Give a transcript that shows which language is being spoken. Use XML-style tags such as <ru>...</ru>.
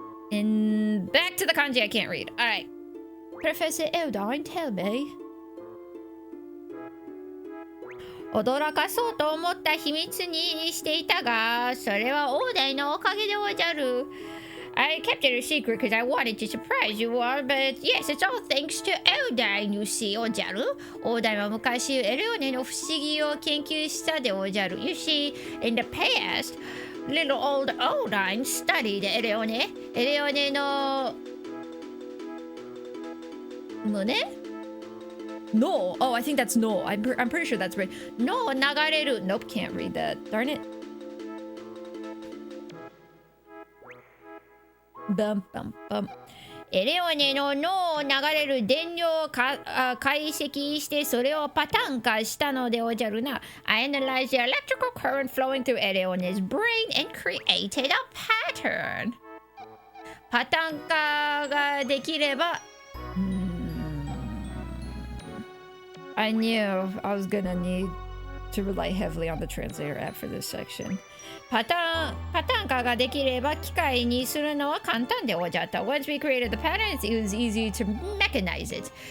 <en>In back to the kanji I can't read. Alright. Professor Eldon, tell me.</en> <ja>驚かそうと思った秘密にしていたが、それはオーダイのおかげでおじゃる。</ja> <en>I kept it a secret because I wanted to surprise you all, but yes, it's all thanks to Eldine, you see, おじゃる。</en> <ja>オーダイは昔、エレオネの不思議を研究したでおじゃる。</ja> <en>You see, in the past, little old Eldine studied エレオネ。</en> <ja>エレオネの胸</ja> <en>No. Oh, I think that's no. I'm pretty sure that's right. No, 流れる。 Nope, can't read that. Darn it. Bum, bum, bum.</en> <ja>エレオネの脳を流れる電流を解析してそれをパターン化したのでおじゃるな。</ja> <en>I analyzed the electrical current flowing through Eleone's brain and created a pattern.</en> <ja>パターン化ができれば</ja> <en>I knew I was gonna need to rely heavily on the translator app for this section.</en> <ja>パターン化ができれば機械にするのは簡単でおじゃった。</ja> <en>Once we created the patterns, it was easy to mechanize it.</en>